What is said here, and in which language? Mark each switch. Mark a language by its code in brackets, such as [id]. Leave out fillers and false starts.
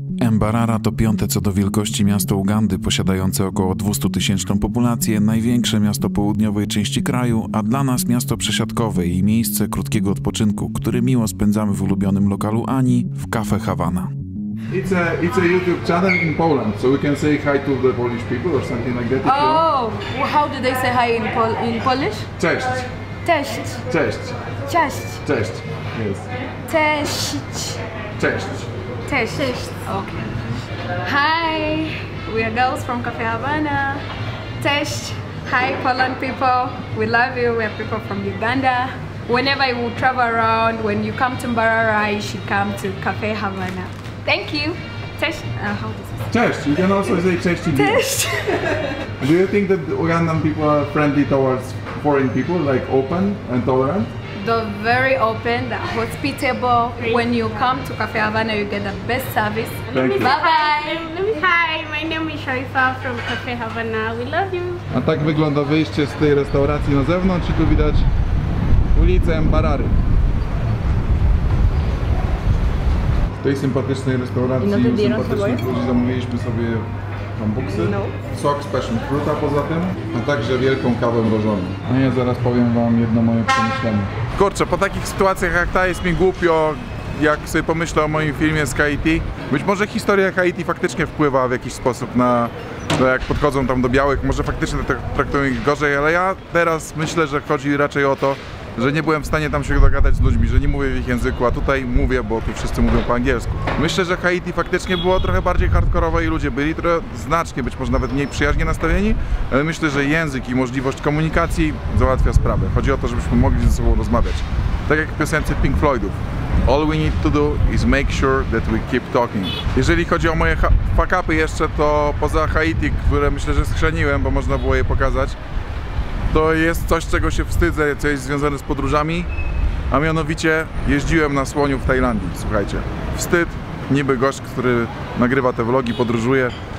[pl] Mbarara to 5. co do wielkości miasto Ugandy, posiadające około 200-tysięczną populację, największe miasto południowej części kraju, a dla nas miasto przesiadkowe i miejsce krótkiego odpoczynku, który miło spędzamy w ulubionym lokalu Ani w Cafe Havana. [en] It's a YouTube channel in Poland, so we can say hi to the Polish people or something like that. Oh, how do they say hi in Polish? [pl] Cześć. Cześć. Cześć. Cześć. Cześć. Yes. Cześć. Cześć. [en] Cześć. Okay. Hi. we are girls from Cafe Havana. Cześć. Hi Poland people, we love you, we are people from Uganda. Whenever you travel around, when you come to Mbarara, you should come to Cafe Havana. Thank you. Cześć. How does it say? Cześć, you can also say cześć in [pl] Cześć. [en] Do you think that Ugandan people are friendly towards foreign people, like open and tolerant? They're very open, they're hospitable. When you come to Cafe Havana, you get the best service. Thank you. Bye-bye. Hi, my name is Sharifa from Cafe Havana. We love you. [pl] A tak wygląda wyjście z tej restauracji na zewnątrz i tu widać ulicę Mbarary. W tej sympatycznej restauracji u sympatycznych ludzi zamówiliśmy sobie bambuksy, sok z passion fruita poza tym, a także wielką kawę mrożoną. A ja zaraz powiem wam jedno moje przemyślenie. Kurczę, po takich sytuacjach jak ta jest mi głupio, jak sobie pomyślę o moim filmie z Haiti. Być może historia Haiti faktycznie wpływa w jakiś sposób na to, jak podchodzą tam do białych, może faktycznie traktują ich gorzej, ale ja teraz myślę, że chodzi raczej o to, że nie byłem w stanie tam się dogadać z ludźmi, że nie mówię w ich języku, a tutaj mówię, bo tu wszyscy mówią po angielsku. Myślę, że Haiti faktycznie było trochę bardziej hardkorowe i ludzie byli trochę znacznie, być może nawet mniej przyjaźnie nastawieni, ale myślę, że język i możliwość komunikacji załatwia sprawę. Chodzi o to, żebyśmy mogli ze sobą rozmawiać. Tak jak w piosence Pink Floydów. [en] All we need to do is make sure that we keep talking. [pl] Jeżeli chodzi o moje fuck-upy jeszcze, to poza Haiti, które myślę, że schrzeniłem, bo można było je pokazać, to jest coś, czego się wstydzę, co jest związane z podróżami, a mianowicie jeździłem na słoniu w Tajlandii, słuchajcie. Wstyd, niby gość, który nagrywa te vlogi, podróżuje.